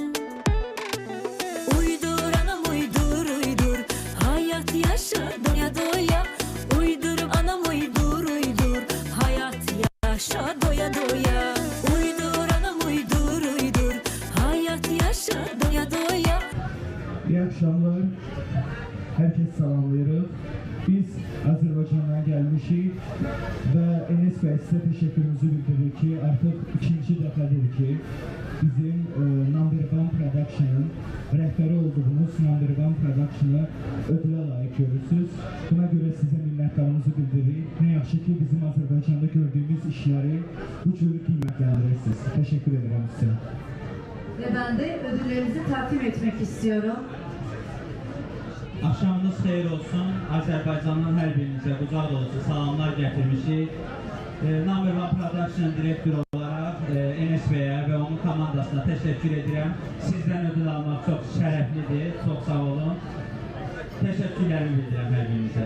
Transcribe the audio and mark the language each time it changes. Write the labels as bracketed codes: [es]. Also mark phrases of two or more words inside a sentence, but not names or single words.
[tr] Uydur anam uydur uydur, hayat yaşa doya doya. Uydur anam uydur uydur, hayat yaşa doya doya. Uydur anam uydur uydur, hayat yaşa doya doya. İyi akşamlar. [az] Herkes salamlayırıq. Biz Azərbaycandan gəlmişik və Enes bəy sizə təşəkkürümüzü bildiririk ki, artıq ikinci dəfədir ki, bizim Number One Production-ın rəhbəri olduğumuz Number One Production-ı ödülə layiq görürsünüz. Buna görə sizə minnətdarımızı bildiririk. Nə yaxşı ki, bizim Azərbaycanda gördüyümüz işləri bu cür qiymətləndirirsiniz. Təşəkkür edirəm sizə. [tr] Ve ben de ödüllerimizi takdim etmek istiyorum. [az] Axşamınız xeyir olsun. Azərbaycandan hər birinizə qucaq dolusu salamlar gətirmişik. Number One Production direktörü olaraq Enes bəyə və onun komandasına təşəkkür edirəm. Sizdən ödül almaq çox şərəflidir. Çox sağ olun. Təşəkkürlərimi bildirəm hər birinizə.